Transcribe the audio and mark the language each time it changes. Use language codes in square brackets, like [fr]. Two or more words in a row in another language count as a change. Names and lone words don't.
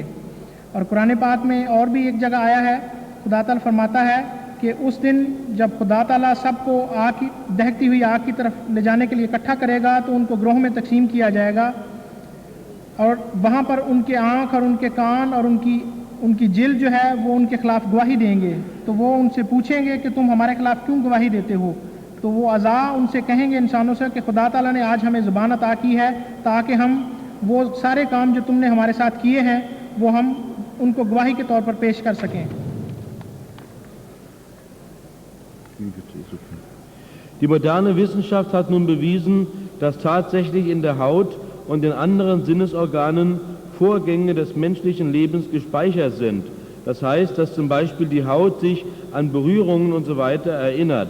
[ur] اور قرآن پاک میں اور بھی ایک جگہ آیا ہے، خدا تعالیٰ فرماتا ہے کہ اس دن جب خدا تعالیٰ سب کو آگ کی دہکتی ہوئی آگ کی طرف لے جانے کے لیے اکٹھا کرے گا تو ان کو گروہ میں تقسیم کیا جائے گا اور وہاں پر ان کے آنکھ اور ان کے کان اور ان کی جل جو ہے وہ ان کے خلاف گواہی دیں گے. تو وہ ان سے پوچھیں گے کہ تم ہمارے خلاف کیوں گواہی دیتے ہو. تو وہ اعضا ان سے کہیں گے انسانوں سے کہ خدا تعالیٰ نے آج ہمیں زبان عطا کی ہے تاکہ ہم وہ سارے کام جو تم نے ہمارے ساتھ کیے ہیں وہ ہم ان کو گواہی کے طور پر پیش کر سکیں. [de] Die moderne Wissenschaft hat nun bewiesen, dass tatsächlich in der Haut und in anderen Sinnesorganen Vorgänge des menschlichen Lebens gespeichert sind. Das heißt, dass zum Beispiel die Haut sich an Berührungen und so weiter erinnert.